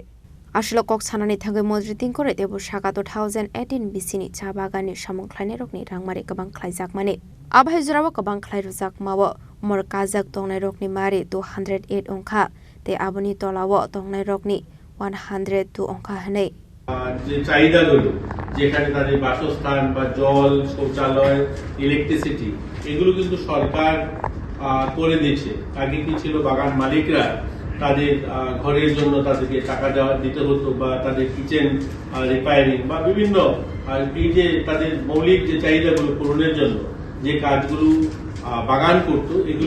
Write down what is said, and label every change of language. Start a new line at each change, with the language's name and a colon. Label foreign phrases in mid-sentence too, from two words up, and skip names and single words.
Kok Borok: Ashlo Kok Sanani Tango Montri Tinkore Debu Shaka 2018 Bisini Chabagani Samung Klane Rokni Rangmari Kabang Clay Zakmani Abhay Zurawa Kabang Clay Rozak Mawo Mor Kazak Tongnai Rokni Mari 208 Ongka Te Aboni Tolawo Tongnai Rokni 102 Ongka Hane
Bangla: যে চাহিদাগুলো যেখানে তাদের বাসস্থান বা জল শৌচালয় ইলেকট্রিসিটি এগুলো কিন্তু সরকার করে দিয়েছে আগে কি ছিল বাগান মালিকরা তাদের ঘরের জন্য তাদেরকে টাকা দিতে হতো বা তাদের
English: kitchen repairing
Bangla: বা বিভিন্ন এই যে তাদের মৌলিক যে চাহিদাগুলো পূরণের জন্য যে কাজগুলো বাগান করতো এগুলো